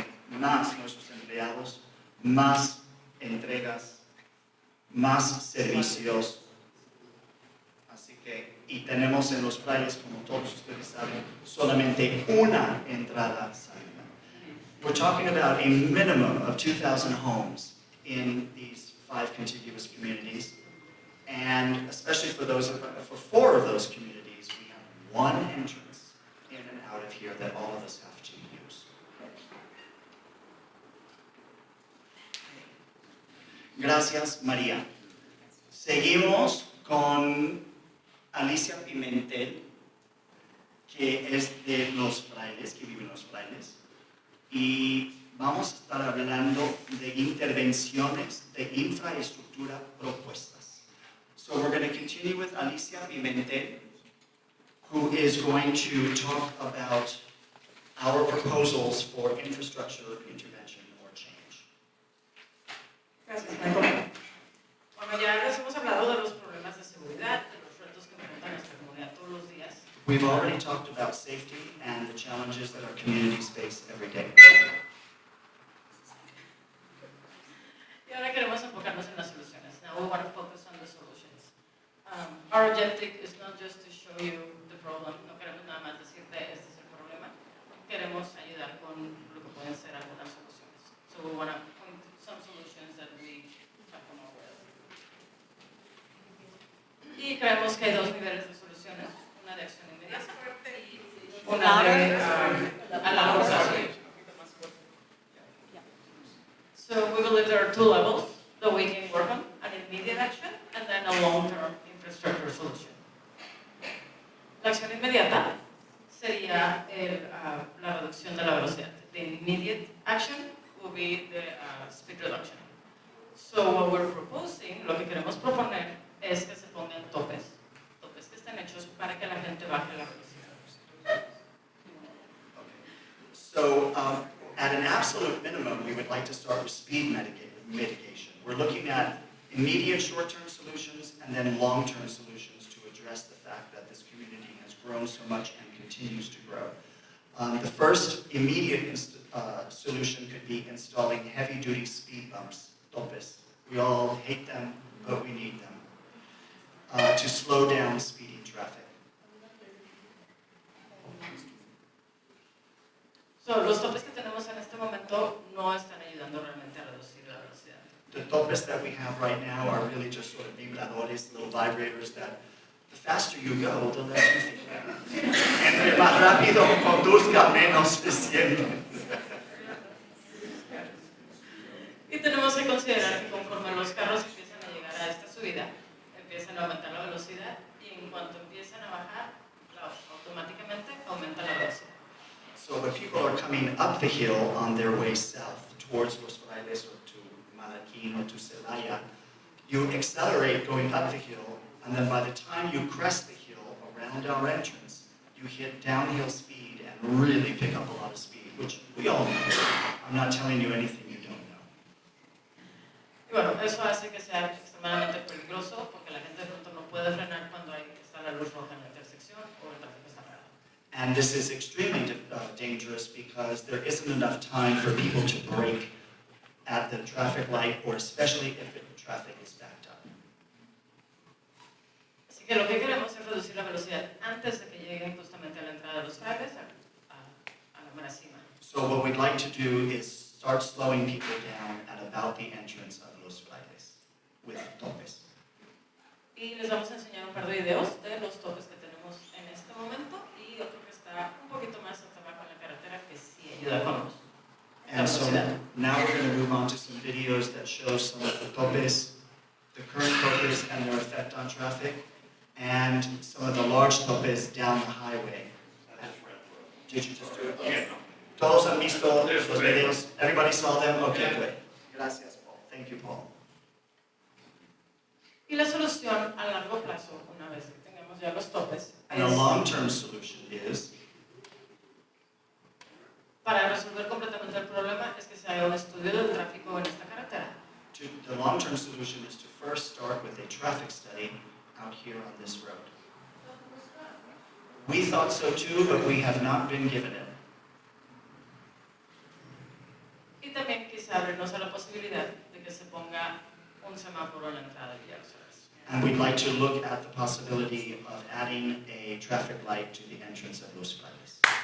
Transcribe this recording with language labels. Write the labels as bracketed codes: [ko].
[es] Más nuestros empleados, más entregas, más servicios. Así que, y tenemos en Los Frailes, como todos ustedes saben, solamente una entrada salida. [en] We're talking about a minimum of 2,000 homes in these 5 contiguous communities. And especially for 4 of those communities, we have one entrance in and out of here that all of us have to use. [es] Gracias, María. Seguimos con Alicia Pimentel, que es de Los Frailes, que vive en Los Frailes. Y vamos a estar hablando de intervenciones de infraestructura propuestas. [en] So we're going to continue with Alicia Pimentel, who is going to talk about our proposals for infrastructure intervention or change. [es] Gracias, Michael. Bueno, ya les hemos hablado de los problemas de seguridad, de los retos que enfrenta nuestra comunidad todos los días. [en] We've already talked about safety and the challenges that our communities face every day. [es] Y ahora queremos enfocarnos en las soluciones. [en] Now we want to focus on the solutions. Our objective is not just to show you the problem. [es] No queremos nada más decirte este es el problema. Queremos ayudar con lo que pueden ser algunas soluciones. [en] So we want to point to some solutions that we have come up with. [es] Y creemos que hay 2 niveles de soluciones. Una de acción inmediata. Una de a largo plazo. [en] So we believe there are 2 levels that we can work on, an immediate action and then a long-term infrastructure solution. [es] La acción inmediata sería la reducción de la velocidad. [en] The immediate action will be the speed reduction. So what we're proposing, [es] lo que queremos proponer es que se pongan topes que estén hechos para que la gente baje la velocidad. [en] So at an absolute minimum, we would like to start with speed mitigation. We're looking at immediate short-term solutions and then long-term solutions to address the fact that this community has grown so much and continues to grow. The first immediate solution could be installing heavy-duty speed bumps, topes, We all hate them, but we need them to slow down speeding traffic. [es] So, los topes que tenemos en este momento no están ayudando realmente a reducir la velocidad. [en] The topes that we have right now are really just sort of vibradores, little vibrators that the faster you go, the less you feel. [es] Entre más rápido conduzca, menos se siente. Y tenemos que considerar que conforme los carros empiezan a llegar a esta subida, empiezan a aumentar la velocidad y en cuanto empiezan a bajar, automáticamente aumenta la velocidad. [en] So when people are coming up the hill on their way south towards Los Frailes or to Maraquín or to Celaya, you accelerate going up the hill, and then by the time you crest the hill around our entrance, you hit downhill speed and really pick up a lot of speed, which we all know. I'm not telling you anything you don't know. [es] Y bueno, eso hace que sea extremadamente peligroso porque la gente de pronto no puede frenar cuando está la luz roja en la intersección o el tráfico está parado. [en] And this is extremely dangerous because there isn't enough time for people to brake at the traffic light, or especially if the traffic is backed up. [es] Así que lo que queremos es reducir la velocidad antes de que lleguen justamente a la entrada de Los Frailes, a la mera cima. [en] So what we'd like to do is start slowing people down at about the entrance of Los Frailes with topes. [es] Y les vamos a enseñar un par de videos de los topes que tenemos en este momento y otro que está un poquito más hasta abajo en la carretera que sí ayuda con los. [en] And so now we're going to move on to some videos that show some of the topes, the current topes and their effect on traffic, and some of the large topes down the highway. Did you just do it? Yes. [es] Todos han visto los videos? [en] Everybody saw them? Okay, good. [es] Gracias, [en] Paul. Thank you, Paul. [es] Y la solución a largo plazo, una vez que tengamos ya los topes, [en] And a long-term solution is [es] para resolver completamente el problema es que se haga un estudio del tráfico en esta carretera. [en] the long-term solution is to first start with a traffic study out here on this road. We thought so too, but we have not been given it. [es] Y también quizá abrirnos a la posibilidad de que se ponga un semáforo en la entrada de Villa Los Frailes. [en] And we'd like to look at the possibility of adding a traffic light to the entrance of Los Frailes.